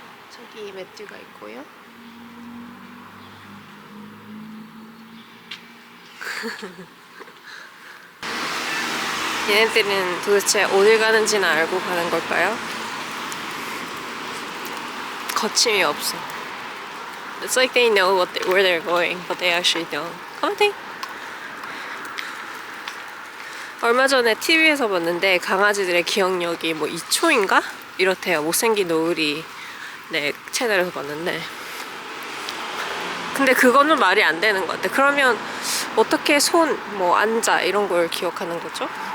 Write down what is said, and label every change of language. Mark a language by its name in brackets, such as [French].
[Korean] 저기 매튜가 있고요. 얘네들은 도대체 어딜 가는지는 알고 가는 걸까요? 거침이 없어. [English] It's like they know where they're going, but they actually don't. Commenting. [Korean] 얼마 전에 TV에서 봤는데 강아지들의 기억력이 뭐 2초인가? 이렇대요. 못생긴 노을이 네 채널에서 봤는데 근데 그거는 말이 안 되는 것 같아. 그러면 어떻게 손, 뭐 앉아 이런 걸 기억하는 거죠?